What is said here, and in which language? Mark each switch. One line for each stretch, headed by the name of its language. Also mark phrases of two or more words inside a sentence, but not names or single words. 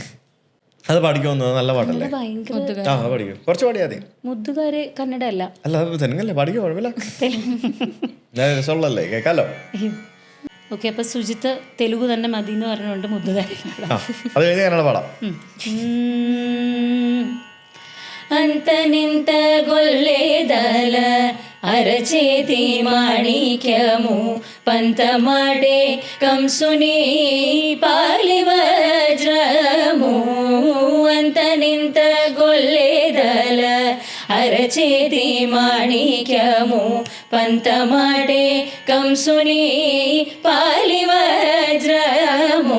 Malayalam: അത് പഠിക്കുമെന്ന് നല്ല പാട്ടല്ലേ? ഭയങ്കര ആ പഠിക്കും, കുറച്ച് പാടിയാ മതി. മുദ്ദുകാര് കന്നഡ അല്ല. അല്ല അത് തെലുങ്കല്ലേ, പഠിക്കും, കുഴപ്പമില്ല. രസമുള്ളല്ലേ, കേൾക്കാലോ. ഓക്കെ, അപ്പൊ സുജിത്ത് തെലുഗു തന്നെ മതി എന്ന് പറഞ്ഞുകൊണ്ട് മുദ്ദുകാരി അത് കഴിഞ്ഞ് കന്നഡ പാടാം.
Telugu: అంత నింత గొల్లేదల అరచేతి మాణిక్యము పంతమాడే కంసుని పాలి వజ్రము. అంత నింత గొల్లేదల అరచేతి మాణిక్యము పంతమాడే కంసుని పాలి వజ్రము.